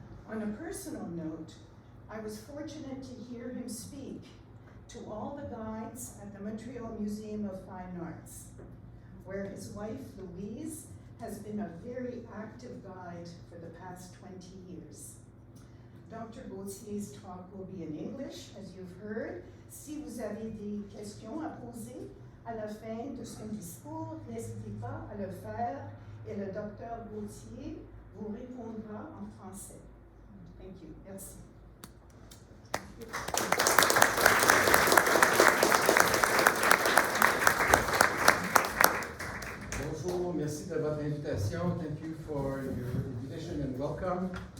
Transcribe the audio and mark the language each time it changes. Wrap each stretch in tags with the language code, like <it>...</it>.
<en>On a personal note, I was fortunate to hear him speak to all the guides at the Montreal Museum of Fine Arts, where his wife, Louise, has been a very active guide for the past 20 years. Dr Gauthier's talk will be in English, as you've heard.</en> <fr>Si vous avez des questions à poser à la fin de son discours, n'hésitez pas à le faire et le Dr Gauthier vous répondra en français.</fr> <en>Thank you.</en> <fr>Merci. Bonjour, merci de votre invitation.</fr> <en>Thank you for your invitation and welcome.</en>